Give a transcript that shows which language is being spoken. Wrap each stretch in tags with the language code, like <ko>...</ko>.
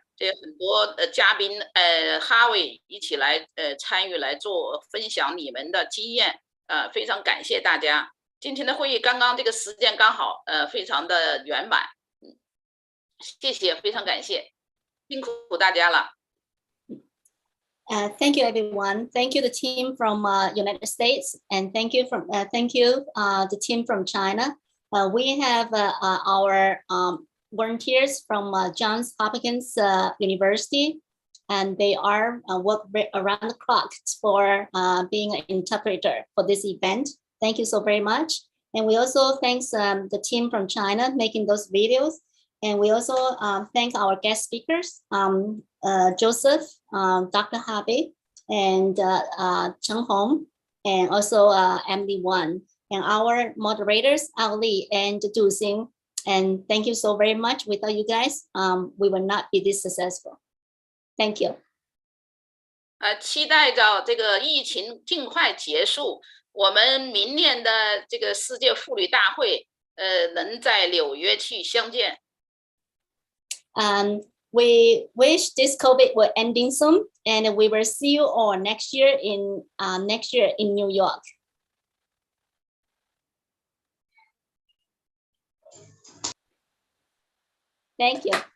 <zh>这很多嘉宾哈维一起来参与来做分享你们的经验，非常感谢大家。今天的会议刚刚这个时间刚好，非常的圆满，谢谢，非常感谢，辛苦大家了。</zh> <en>Thank you, everyone. Thank you, the team from United States, and thank you the team from China. We have our volunteers from Johns Hopkins University, and they are work around the clock for being an interpreter for this event. Thank you so very much. And we also thank the team from China making those videos. And we also thank our guest speakers, Joseph, Dr. Harvey, and Chen Hong, and also Emily Wan, and our moderators, Ao Li and Du Xing. And thank you so very much. Without you guys, we will not be this successful. Thank you.</en> <zh>期待着这个疫情尽快结束，我们明年的这个世界妇女大会，能在纽约去相见。</zh> <en>We wish this COVID will ending soon, and we will see you all next year in New York. Thank you.</en>